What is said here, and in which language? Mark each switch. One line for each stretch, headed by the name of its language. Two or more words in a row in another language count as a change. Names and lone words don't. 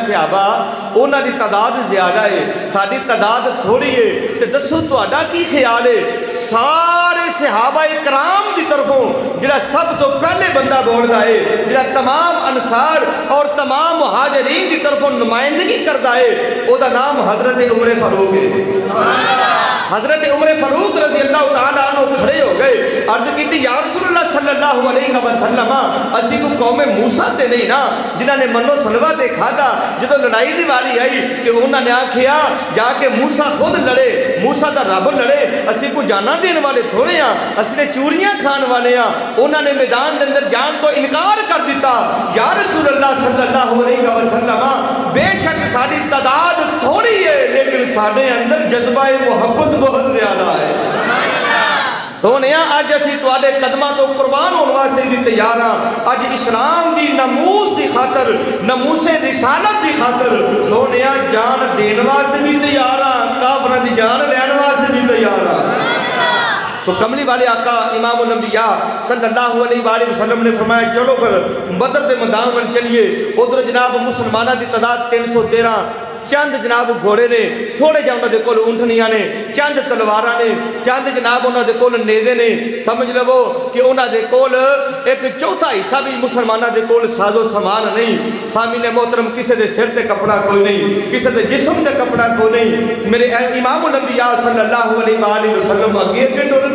Punjabi: صحابہ انہاں دی تعداد زیادہ ہے ساری تعداد تھوڑی ہے تو دسو تہاڈا کی خیال ہے سارے صحابہ کرام دی طرفوں جڑا سب تو پہلے بندہ بولدا ہے جڑا تمام انصار اور تمام مہاجرین دی طرفوں نمائندگی کردا ہے او دا نام حضرت عمر فاروق ہے حضرت عمر فاروق
Arabic: رضی اللہ تعالیٰ عنہ
Punjabi: کھڑے ہو گئے عرض کی تھی
Arabic: یا رسول اللہ صلی اللہ علیہ وسلم
Punjabi: اسی کو قوم موسیٰ تے نہیں نا جنہاں نے منو سلوہ تے کھادا جدو لڑائی دی واری آئی کہ انہاں نے آکھیا جا کے موسیٰ خود لڑے موسیٰ دا رب لڑے اسی کو جانا دین والے تھوڑے ہیں اسی نے چوریاں کھان والے ہیں انہاں نے میدان دے اندر جان تو انکار کر دیتا
Arabic: یا رسول اللہ صلی اللہ علیہ وسلم
Punjabi: بے شک ساری تعداد تھوڑی ہے لیکن سارے اندر جذبہ محبت بہت زیادہ ہے سونیا آج اسی تواڈے قدماں تو قربان ہونے واسطے بھی تیار ہاں اج اسلام دی ناموس دی خاطر ناموس رسالت دی خاطر سونیا جان دین واسطے بھی تیار ہاں کافراں دی جان لین واسطے بھی تیار ہاں تو کملی والے آقا امام الانبیاء
Arabic: صلی اللہ علیہ وآلہ وسلم
Punjabi: نے فرمایا چلو پھر بدر دے میدان میں چلیے ادھر جناب مسلمانہ دی تعداد 313 چند جناب گھوڑے نے تھوڑے جا انہوں دے کول اونٹنیاں نے چند تلواراں نے چند جناب انہوں دے کول نیزے نے سمجھ لو کہ انہوں دے کول ایک چوتھا حصہ بھی مسلمانہ دے کول ساز و سامان نہیں سامعین محترم کسی دے سر تے کپڑا کوئی نہیں کسی دے جسم تے کپڑا کوئی نہیں میرے امام الانبیاء
Arabic: صلی اللہ علیہ وآلہ وسلم
Punjabi: اگے کے ڈر